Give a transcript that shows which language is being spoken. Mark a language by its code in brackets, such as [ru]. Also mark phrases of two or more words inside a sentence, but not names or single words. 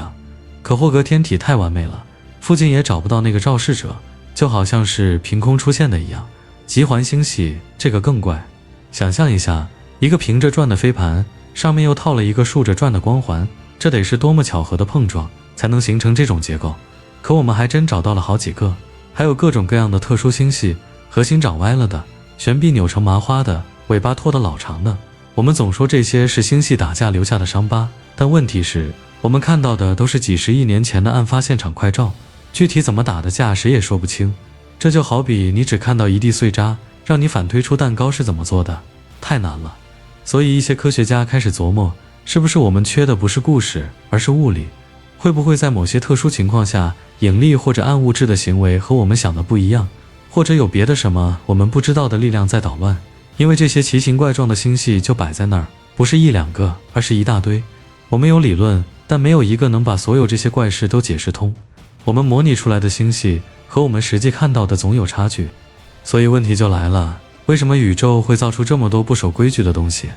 [zh] 可霍格天體太完美了，附近也找不到那個肇事者，就好像是憑空出現的一樣。極環星系這個更怪，想象一下，一個平着轉的飛盤，上面又套了一個豎着轉的光環，這得是多麼巧合的碰撞，才能形成這種結構。可我們還真找到了好幾個，還有各種各樣的特殊星系，核心長歪了的，懸臂扭成麻花的，尾巴拖得老長的。我們總說這些是星系打架留下的傷疤，但問題是，我們看到的都是幾十億年前的案發現場快照，具體怎麼打的架誰也說不清。這就好比你只看到一地碎渣，讓你反推出蛋糕是怎麼做的，太難了。所以一些科學家開始琢磨，是不是我們缺的不是故事，而是物理？會不會在某些特殊情況下，引力或者暗物質的行為和我們想的不一樣，或者有別的什麼我們不知道的力量在搗亂？因為這些奇形怪狀的星系就擺在那兒，不是1、2個，而是一大堆。我們有理論，但沒有一個能把所有這些怪事都解釋通。我們模擬出來的星系和我們實際看到的總有差距。所以問題就來了，為什麼宇宙會造出這麼多不守規矩的東西？